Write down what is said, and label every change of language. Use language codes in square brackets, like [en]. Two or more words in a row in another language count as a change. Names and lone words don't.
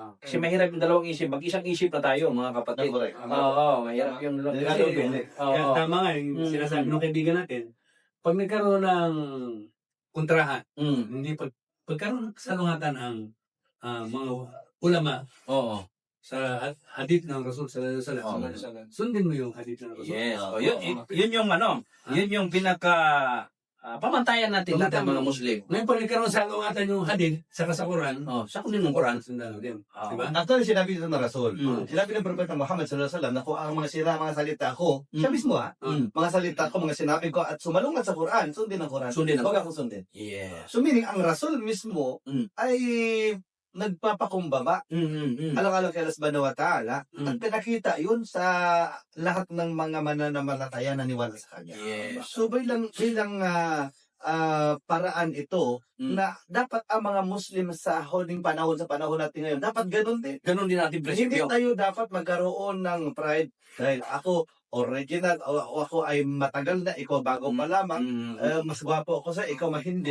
[tl] Kasi mahirap yung dalawang isip, mag-isang isip na tayo mga kapatid. [en] Correct. [tl] Oo, mahirap yung dalawang Delikado isip. yun. Kaya tama nga yung sinasabi ng kaibigan natin. Pag nagkaroon ng kontrahan, hindi pagkaroon ng salungatan ang mga ulama Oo. sa hadith ng Rasul [ar] صلى الله عليه وسلم, [tl] sundin mo yung hadith ng Rasul. [en] Yes. [tl] Yun yung yun yung pinaka pamantayan natin lahat ng mga Muslim. Ngayon pag nagkaroon sa salungatan yung hadith sa Quran, Sa kunin ng Quran. sundan mo din. Oo. Diba? Actually, sinabi dito ng Rasul. Mm. Sinabi ng Propeta Muhammad [ar] صلى الله عليه وسلم [tl] na kung ang mga salita ko, siya mismo mga salita ko, mga sinabi ko at sumalungat sa Quran, sundin ang Quran. Sundin ang Huwag akong sundin. [en] Yes. So meaning, [tl] ang Rasul mismo ay nagpapakumbaba. Alang-alang kay Allah [ar] سبحانه وتعالى [tl] at pinakita yun sa lahat ng mga mananampalataya na niwala sa kanya. [en] Yes. [tl] So bilang paraan ito na dapat ang mga Muslim sa huling panahon, sa panahon natin ngayon, dapat ganun din. Ganun din natin Hindi prinsipyo. tayo dapat magkaroon ng pride dahil ako original o ako ay matagal na, ikaw bago pa lamang, mas gwapo ako sa ikaw hindi.